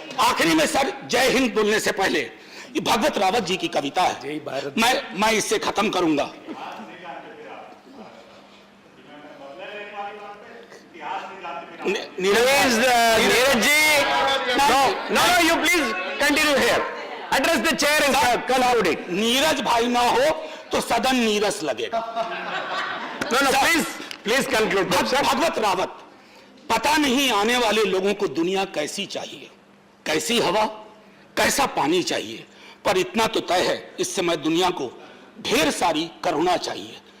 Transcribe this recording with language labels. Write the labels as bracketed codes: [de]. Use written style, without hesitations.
[hi] आखिरी में सर जय हिंद बोलने से पहले ये भगवत रावत जी की कविता है, मैं इससे खत्म करूंगा। [en] Neeraj ji, no, you please continue here. Address the chair and conclude it. [hi] Neeraj भाई ना हो तो सदन नीरस लगेगा। [en] No, please conclude. [hi] भगवत रावत, पता नहीं आने वाले लोगों को दुनिया कैसी चाहिए, कैसी हवा, कैसा पानी चाहिए, पर इतना तो तय है इस समय दुनिया को ढेर सारी करुणा चाहिए।